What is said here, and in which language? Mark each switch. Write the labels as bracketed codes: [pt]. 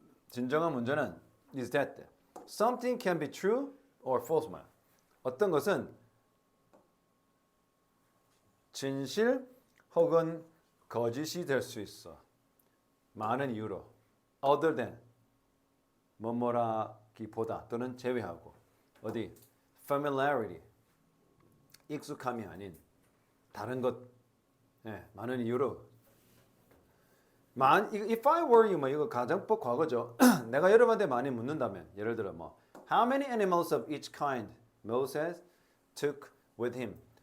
[ko] 진정한 문제는 [en] is that something can be true or false [ko] 뭐야? 어떤 것은 진실 혹은 거짓이 될 수 있어. 많은 이유로. [en] other than [ko] 뭐뭐라기보다 또는 제외하고. 어디? familiarity. 익숙함이 아닌 다른 것. 네, 많은 이유로. [en] If I were you, [ko] 뭐 이거 가정법 과거죠. 내가 여러분한테 많이 묻는다면, 예를 들어 뭐 [en] How many animals of each kind Moses took with him?